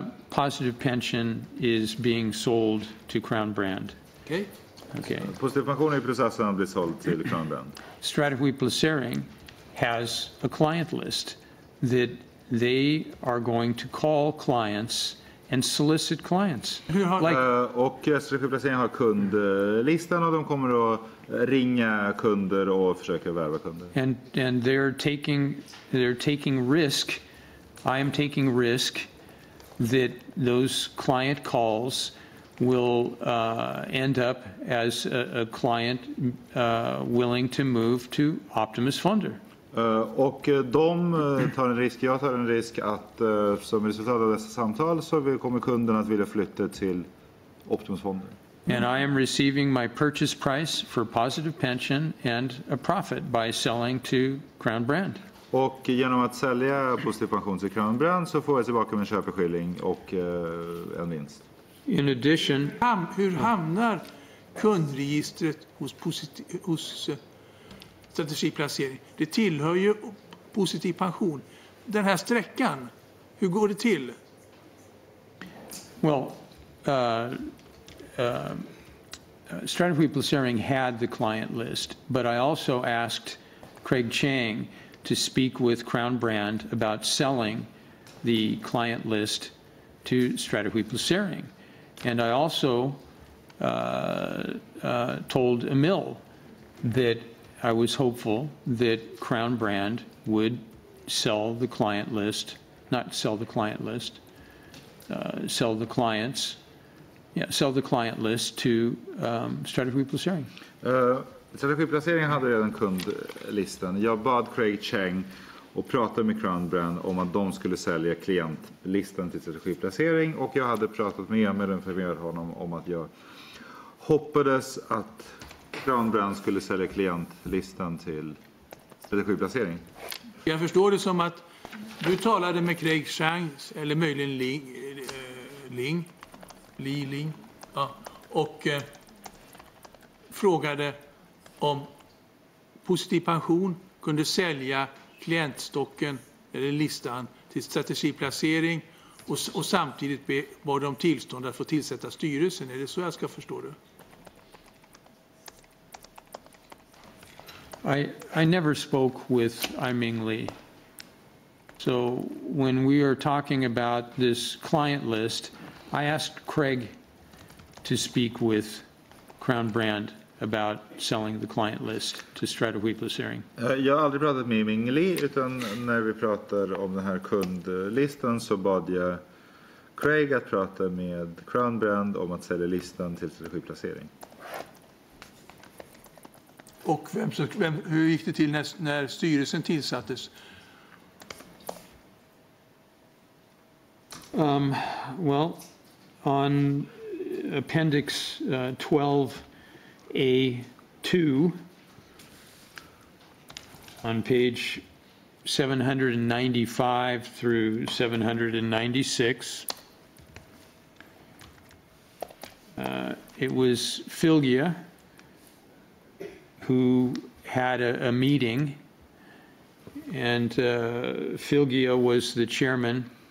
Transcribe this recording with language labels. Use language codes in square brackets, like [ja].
[en] Positive pension is being sold to Crown Brand. Okay. Okay. [sv] Positiv pension är i processen att bli såld till Crown Brand. [en] Strategy placering has a client list that they are going to call clients and solicit clients. [sv] Och Strategi Placering har kundlistan och de kommer att ringa kunder och försöka värva kunder. [en] And they're taking risk. I am taking risk that those client calls will end up as a client willing to move to Optimus Fonder. [sv] Och de tar en risk, jag tar en risk att som resultat av dessa samtal så kommer kunden att vilja flytta till Optimus Fonder. [en] And I am receiving my purchase price for positive pension and a profit by selling to Crown Brand. [sv] Och genom att sälja positiv pension till Crown Brand så får jag tillbaka min köpeskilling och en vinst. [en] In addition, [sv] Hur hamnar kundregistret hos strategiplacering? Det tillhör ju positiv pension. Den här sträckan, hur går det till? [en] well, Strategy Placering had the client list, but I also asked Craig Chang to speak with Crown Brand about selling the client list to Strategy Placering. And I also told Emil that I was hopeful that Crown Brand would sell the client list, not sell the client list, sell the clients, sell the client list to Strategy Placering. [sv] Strategi Placering hade redan kundlistan. Jag bad Craig Chang och pratade med Crown Brand om att de skulle sälja klientlistan till Strategi Placering, och jag hade pratat med Emil och informerat honom om att jag hoppades att Crown Brand skulle sälja klientlistan till Strategi Placering. Jag förstår det som att du talade med Craig Chang, eller möjligen Ling, och frågade om positiv pension kunde sälja klientstocken eller listan till strategiplacering och samtidigt bad om tillstånd att få tillsätta styrelsen. Är det så jag ska förstå det? [en] I never spoke with I-Ming Lee. So when we are talking about this client list, I asked Craig to speak with Crown Brand about selling the client list to Strategy Placering. [sv] Jag har aldrig pratat med Ming Lee, utan när vi pratar om den här kundlistan så bad jag Craig att prata med Crown Brand om att sälja listan till Strategi Placering. Och hur gick det till när styrelsen tillsattes? [en] Well, on Appendix 12A2 on page 795 through 796, it was Filgia who had a meeting, and Filgia was the chairman.